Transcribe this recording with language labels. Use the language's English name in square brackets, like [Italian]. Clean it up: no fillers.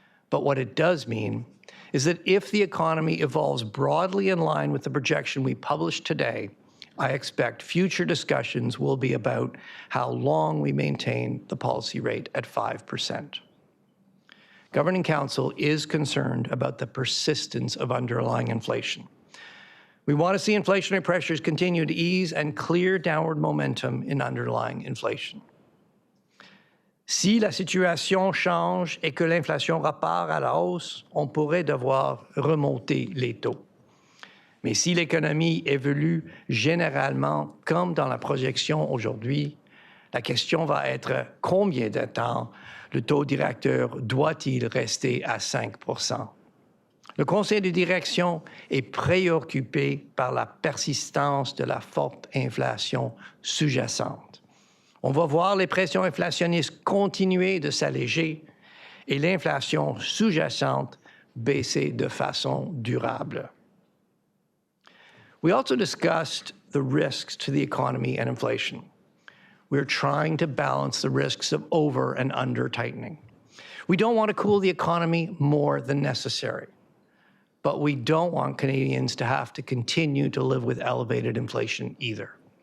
[English] But what it does mean is that if the economy evolves broadly in line with the projection we published today, I expect future discussions will be about how long we maintain the policy rate at 5%. Governing Council is concerned about the persistence of underlying inflation. We want to see inflationary pressures continue to ease and clear downward momentum in underlying inflation. [French] Si la situation change et que l'inflation repart à la hausse, on pourrait devoir remonter les taux. Mais si l'économie évolue généralement comme dans la projection aujourd'hui, la question va être combien de temps le taux directeur doit-il rester à 5%? Le conseil de direction est préoccupé par la persistance de la forte inflation sous-jacente. On va voir les pressions inflationnistes continuer de s'alléger et l'inflation sous-jacente baisser de façon durable. [English] We also discussed the risks to the economy and inflation. We're trying to balance the risks of over and under tightening. We don't want to cool the economy more than necessary, but we don't want Canadians to have to continue to live with elevated inflation either.